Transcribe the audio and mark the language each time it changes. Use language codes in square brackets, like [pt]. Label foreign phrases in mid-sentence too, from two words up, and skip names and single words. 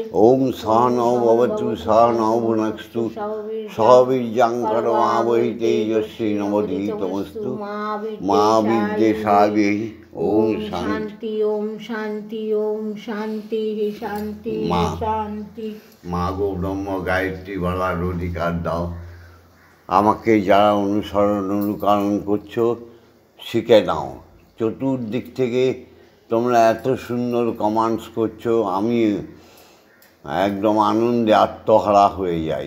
[sa] ओम सहनौ भवतु सहनौ भुनक्तु सह वीर्यं करवावहै तेजस्वी नवधीतमस्तु मा विद्विषावहै। ओम शांति ओम शांति ओम शांति शांति शांति। [bn] মা গো ব্রহ্ম গায়ত্রী বলার অধিকার দাও। আমাকে যারা অনুকরণ করছো শিখে নাও। চতুর্দিক থেকে তোমরা এত সুন্দর কমান্ডস করছো, আমি একদম আনন্দে আত্মহারা হয়ে যাই।